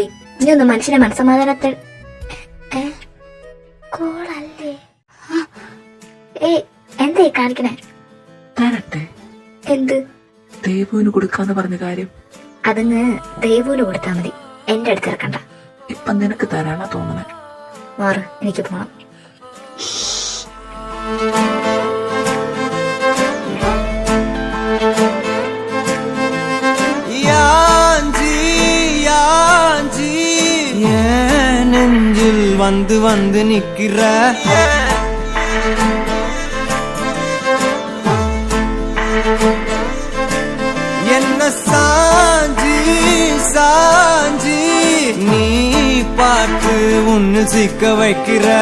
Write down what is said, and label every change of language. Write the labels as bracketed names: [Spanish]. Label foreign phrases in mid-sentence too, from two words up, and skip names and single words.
[Malayalam] നീ ഒന്ന് മനുഷ്യനെ മനസ്സമാധാനത്തിൽ കോളല്ലേ? എന്തായി കാണിക്കണേ? തരട്ടെ. എന്ത്? ദേവുവിന് കൊടുക്കാന്ന് പറഞ്ഞ കാര്യം. അതങ്ങ് ദേവുവിന് കൊടുത്താ മതി, എന്റെ അടുത്ത് ഇറക്കണ്ട. ഇപ്പൊ നിനക്ക് തരാനാ തോന്നണേ. മാറ്, എനിക്ക് പോണം. [Tamil] நெஞ்சில் வந்து வந்து நிக்கிற என்ன சாஞ்சி சாஞ்சி நீ பார்த்து உன்னு சிக்க வைக்கிற